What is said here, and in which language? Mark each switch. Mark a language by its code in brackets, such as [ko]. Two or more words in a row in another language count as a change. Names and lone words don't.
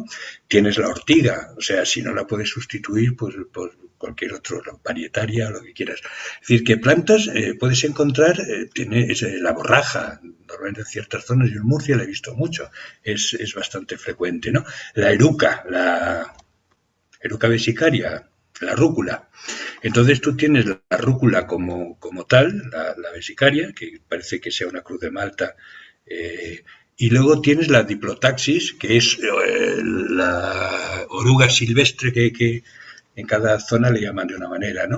[es] Tienes la ortiga, o sea, si no la puedes sustituir, pues por cualquier otro, la parietaria, lo que quieras. Es decir, que plantas puedes encontrar, tienes la borraja, normalmente en ciertas zonas, yo en Murcia la he visto mucho, es bastante frecuente, ¿no? La eruca, Eruca vesicaria, la rúcula. Entonces tú tienes la rúcula como tal, la vesicaria, que parece que sea una cruz de Malta, y luego tienes la diplotaxis, que es la oruga silvestre que en cada zona le llaman de una manera, ¿no?